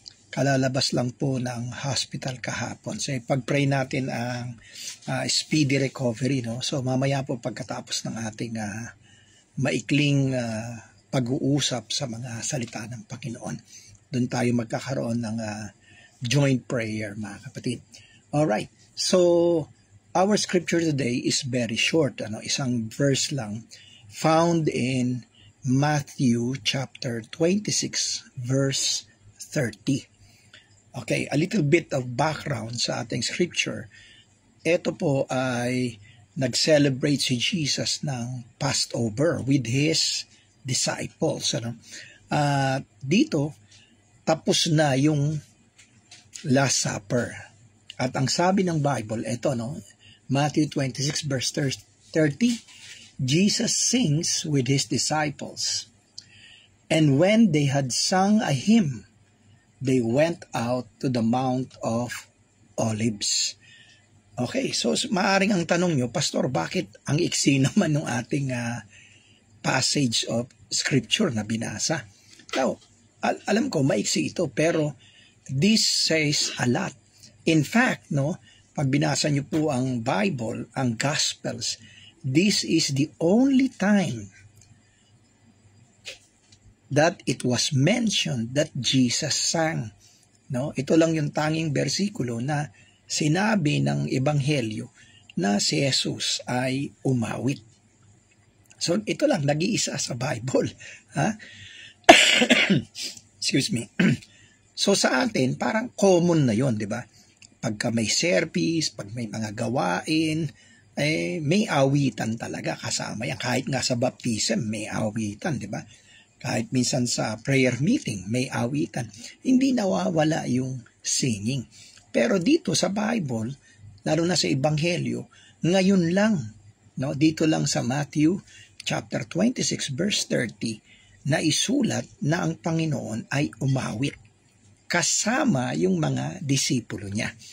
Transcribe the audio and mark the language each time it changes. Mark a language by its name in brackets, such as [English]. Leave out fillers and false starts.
[Filipino] Kalalabas lang po ng hospital kahapon. So pag-pray natin ang speedy recovery, no? So mamaya po pagkatapos ng ating maikling pag-uusap sa mga salita ng Panginoon, doon tayo magkakaroon ng joint prayer, mga kapatid. [English] Alright, so our scripture today is very short, [Filipino] isang verse lang, [English] found in Matthew chapter 26 verse 30. [Filipino] Okay, [English] a little bit of background [Filipino] sa ating scripture. Ito po ay nag-celebrate si Jesus ng Passover with his disciples. Dito, tapos na yung Last Supper. At ang sabi ng Bible, ito, Matthew 26 verse 30, [English] Jesus sings with his disciples. And when they had sung a hymn, they went out to the Mount of Olives. [Filipino] Okay, so maaring ang tanong nyo, Pastor, bakit ang iksi naman ng ating passage of scripture na binasa? [English] Now, [Filipino] alam ko, maiksi ito, pero [English] this says a lot. In fact, [Filipino] pag binasa nyo po ang Bible, ang Gospels, [English] this is the only time that it was mentioned that Jesus sang. [Filipino] Ito lang yung tanging bersikulo na sinabi ng Ebanghelyo na si Jesus ay umawit. So ito lang, nag-iisa sa Bible. Excuse me. So sa atin, parang common na yon, di ba? Pagka may service, pag may mga gawain, may awitan talaga kasama yan. Kahit nga sa baptism, may awitan, di ba? Kahit minsan sa prayer meeting, may awitan. Hindi nawawala yung singing. Pero dito sa Bible, lalo na sa Ebanghelyo, ngayon lang, dito lang sa Matthew chapter 26 verse 30, na isulat na ang Panginoon ay umawit kasama yung mga disipulo niya.